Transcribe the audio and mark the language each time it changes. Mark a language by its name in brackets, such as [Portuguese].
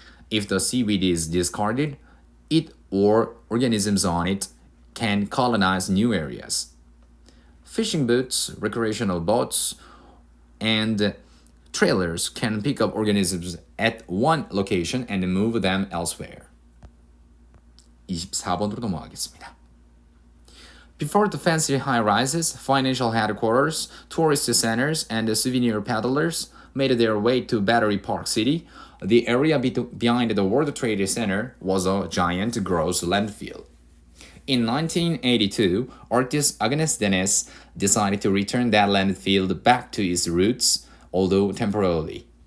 [English] If the seaweed is discarded, it or organisms on it can colonize new areas. Fishing boats, recreational boats, and trailers can pick up organisms at one location and move them elsewhere. [Korean] 24번으로 넘어가겠습니다. [English] Before the fancy high-rises, financial headquarters, tourist centers, and souvenir peddlers made their way to Battery Park City, the area behind the World Trade Center was a giant gross landfill. In 1982, artist Agnes decided to return that landfill back to its roots, although temporarily.